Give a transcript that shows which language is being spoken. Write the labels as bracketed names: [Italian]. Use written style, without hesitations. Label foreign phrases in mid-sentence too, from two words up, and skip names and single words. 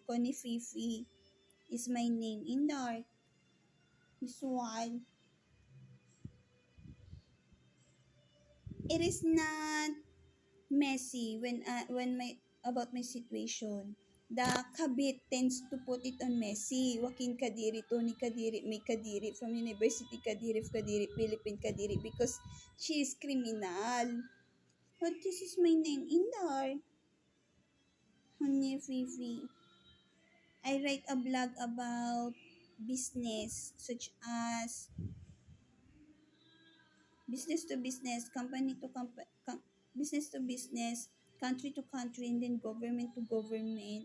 [English] Connie Fifi is my name in there. This one. It is not messy when my about my situation. The kabit tends to put it on messy. Joaquin Kadiri, Tony Kadiri, May Kadiri from University Kadiri, Philippine Kadiri, because she is criminal. But this is my name in there. Honey Fifi. I write a blog about business such as business to business, company to business to business, country to country, and then government to government.